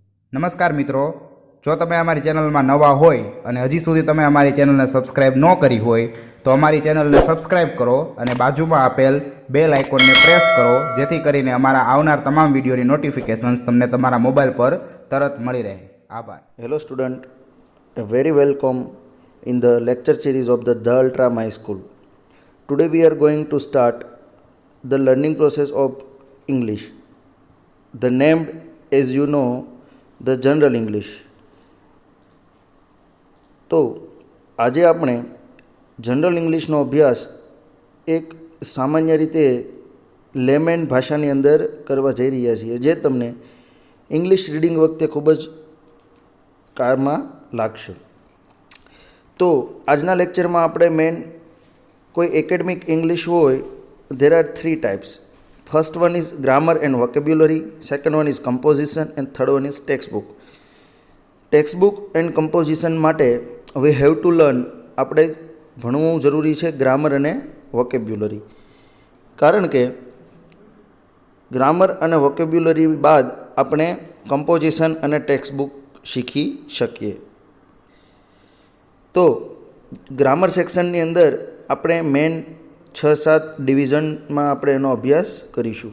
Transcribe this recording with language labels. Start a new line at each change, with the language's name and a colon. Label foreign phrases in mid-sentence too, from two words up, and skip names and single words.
Gujarati: નમસ્કાર મિત્રો, જો તમે અમારી ચેનલમાં નવા હોય અને હજી સુધી તમે અમારી ચેનલને સબસ્ક્રાઇબ ન કરી હોય તો અમારી ચેનલને સબસ્ક્રાઇબ કરો અને બાજુમાં આપેલ
English: bell iconને
Gujarati: પ્રેસ કરો, જેથી કરીને અમારા આવનાર તમામ વિડીયોની નોટિફિકેશન્સ તમને તમારા મોબાઈલ પર તરત મળી રહે. આભાર.
English: Hello student, a very welcome in the lecture series of the Ultra My School. Today we are going to start the learning process of English. The named, as you know, the General English.
Gujarati: તો આજે આપણે જનરલ ઇંગ્લિશનો અભ્યાસ એક સામાન્ય રીતે લેમેન ભાષાની અંદર કરવા જઈ રહ્યા છીએ, જે તમને
English: English reading
Gujarati: વખતે ખૂબ જ કારમાં લાગશે. તો આજના લેક્ચરમાં આપણે મેન કોઈ
English: academic English
Gujarati: હોય,
English: there are three types. First one is grammar and vocabulary, second one is composition, and third one is textbook. Textbook and composition
Gujarati: માટે
English: we have to learn,
Gujarati: આપણે ભણવું જરૂરી છે ગ્રામર અને વોકેબ્યુલરી, કારણ કે ગ્રામર અને વોકેબ્યુલરી બાદ આપણે કમ્પોઝિશન અને ટેક્સ્ટબુક શીખી શકીએ. તો ગ્રામર સેક્શનની અંદર આપણે મેન 6-7 ડિવિઝનમાં આપણે એનો અભ્યાસ કરીશું.